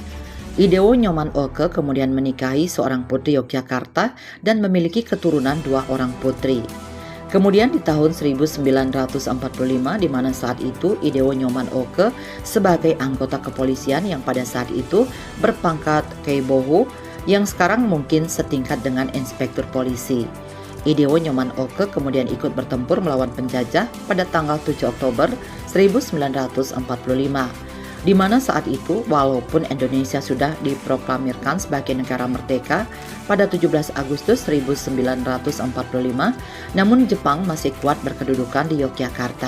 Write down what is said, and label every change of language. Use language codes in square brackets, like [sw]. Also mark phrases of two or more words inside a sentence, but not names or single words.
[id] Idewo Nyoman Oke kemudian menikahi seorang putri Yogyakarta dan memiliki keturunan 2 orang putri. Kemudian di tahun 1945 di mana saat itu Idewo Nyoman Oke sebagai anggota kepolisian yang pada saat itu berpangkat Kaibohu yang sekarang mungkin setingkat dengan inspektur polisi. Idewo Nyoman Oke kemudian ikut bertempur melawan penjajah pada tanggal 7 Oktober 1945. Di mana saat itu walaupun Indonesia sudah diproklamirkan sebagai negara merdeka pada 17 Agustus 1945, namun Jepang masih kuat berkedudukan di Yogyakarta.